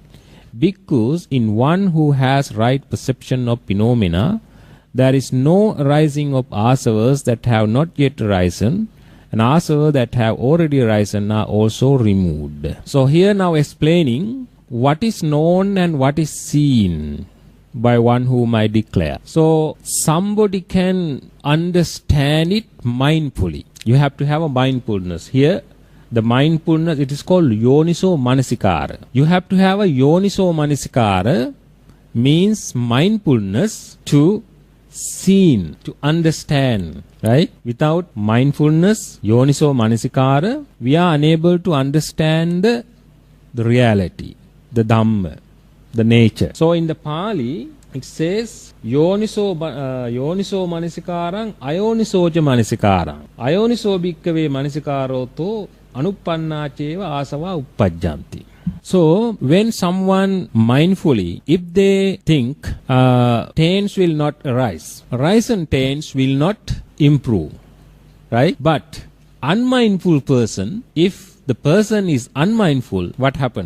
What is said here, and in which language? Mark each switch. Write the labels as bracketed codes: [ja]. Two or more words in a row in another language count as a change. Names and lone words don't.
[en] Bhikkhus, in one who has right perception of phenomena, there is no arising of asavas that have not yet arisen, and asavas that have already arisen are also removed. So here now explaining what is known and what is seen by one whom I declare. So somebody can understand it mindfully. You have to have a mindfulness. Here the mindfulness, it is called [pi] yoniso manasikara. [en] You have to have a [pi] yoniso manasikara, [en] means mindfulness to seen, to understand, right? Without mindfulness, [pi] yoniso manasikara, [en] we are unable to understand the reality, the dhamma, the nature. So in the Pali, it says [pi] yoniso manasikarang ayonisoja manasikarang. Ayoniso bhikkave manisikaroto anupanna cheva asava uppajjanti. [en] So when someone mindfully, if they think taints will not arise, arisen taints will not improve, right? But unmindful person, if the person is unmindful, what happens?